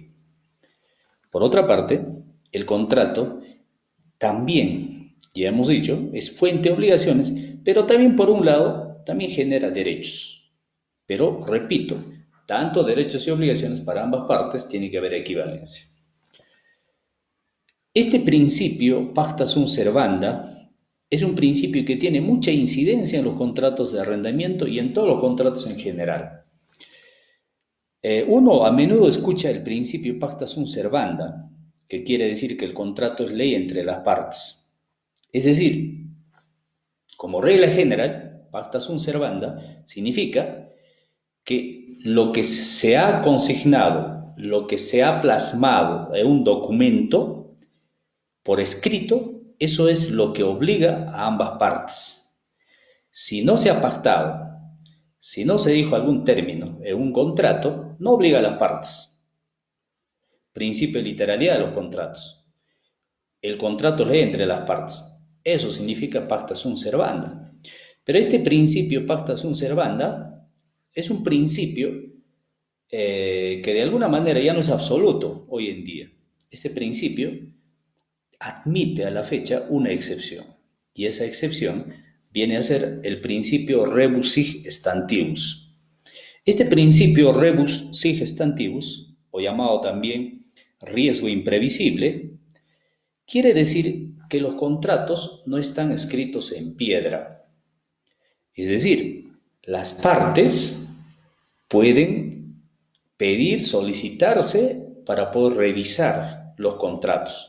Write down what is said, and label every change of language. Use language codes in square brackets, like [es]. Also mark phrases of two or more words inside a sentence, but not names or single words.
[es] Por otra parte, el contrato también ya hemos dicho, es fuente de obligaciones, pero también por un lado, también genera derechos. Pero, repito, tanto derechos y obligaciones para ambas partes tiene que haber equivalencia. Este principio, [la] pacta sunt servanda, [es] es un principio que tiene mucha incidencia en los contratos de arrendamiento y en todos los contratos en general. Uno a menudo escucha el principio [la] pacta sunt servanda, [es] que quiere decir que el contrato es ley entre las partes. Es decir, como regla general, [la] pacta sunt servanda [es] significa que lo que se ha consignado, lo que se ha plasmado en un documento por escrito, eso es lo que obliga a ambas partes. Si no se ha pactado, si no se dijo algún término en un contrato, no obliga a las partes. Principio de literalidad de los contratos. El contrato es ley entre las partes. Eso significa [la] pacta sunt servanda. [es] Pero este principio [la] pacta sunt servanda [es] es un principio que de alguna manera ya no es absoluto hoy en día. Este principio admite a la fecha una excepción, y esa excepción viene a ser el principio [la] rebus sic stantibus. [es] Este principio [la] rebus sic stantibus, [es] o llamado también riesgo imprevisible, quiere decir que los contratos no están escritos en piedra. Es decir, las partes pueden pedir, solicitarse para poder revisar los contratos.